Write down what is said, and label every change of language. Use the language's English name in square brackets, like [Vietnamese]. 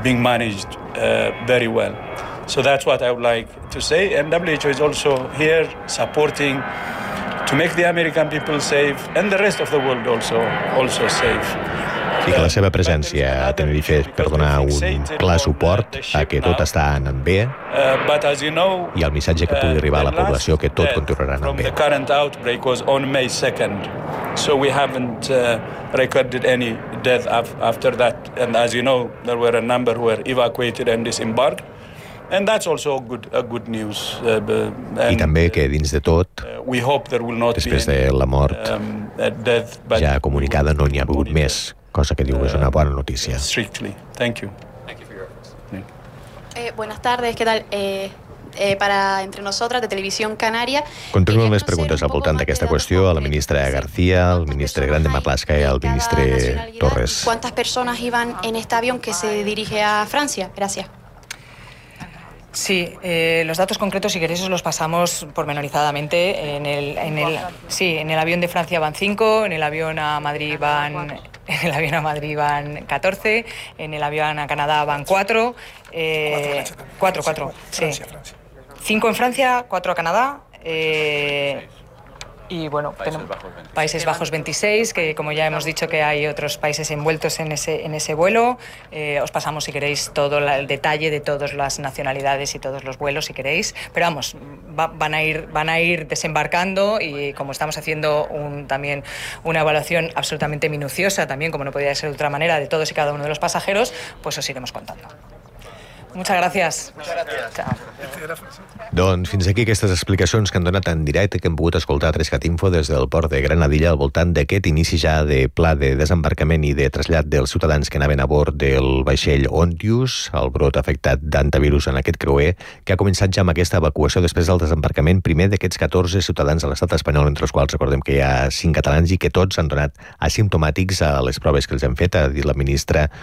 [English] Being managed very well. So that's what I would like to say. And WHO is also here supporting to make the American people safe and the rest of the world also safe. [Catalan] I que la seva presència a Tenerife per donar un clar suport a que tot està anant bé i el missatge que pugui arribar a la població que tot continuarà anant bé. [English] The current outbreak was on May 2nd, so we haven't recorded any death after that. And as you know, there were a number who were evacuated and disembarked. And that's also good news. [Catalan] I també que dins de tot, després de la mort ja comunicada, no n'hi ha hagut més. [Spanish] Cosa que digo es una buena noticia. [English] Strictly. Thank you. Thank you for your efforts. [Spanish] Buenas tardes, ¿qué tal? Para entre nosotras de Televisión Canaria. [Catalan] Continuem les preguntes al voltant d'aquesta qüestió a la ministra García, al ministre Grande Marlaska i al ministre Torres. [Spanish] ¿Cuántas personas iban en este avión que se dirige a Francia? Gracias. Sí, los datos concretos, si queréis, os los pasamos pormenorizadamente. En el avión de Francia van 5, en el avión a Madrid van 14, en el avión a Canadá van 4. 4, sí. 5 en Francia, 4 a Canadá. Y bueno, Países Bajos 26, que como ya hemos dicho que hay otros países envueltos en ese vuelo. Os pasamos, si queréis, todo el detalle de todas las nacionalidades y todos los vuelos, si queréis. Pero vamos, van a ir desembarcando y como estamos haciendo también una evaluación absolutamente minuciosa, también como no podía ser de otra manera, de todos y cada uno de los pasajeros, pues os iremos contando. Muchas gracias. Chao. [Catalan] Doncs fins aquí aquestes explicacions que han donat en directe, que hem pogut escoltar a 3CAT Info des del port de Granadilla al voltant d'aquest inici ja de pla de desembarcament i de trasllat dels ciutadans que anaven a bord del vaixell Ontius, el brot afectat d'antivirus en aquest creuer, que ha començat ja amb aquesta evacuació després del desembarcament primer d'aquests 14 ciutadans de l'Estat espanyol, entre els quals recordem que hi ha 5 catalans i que tots han donat asimptomàtics a les proves que els hem fet, ha dit la ministra,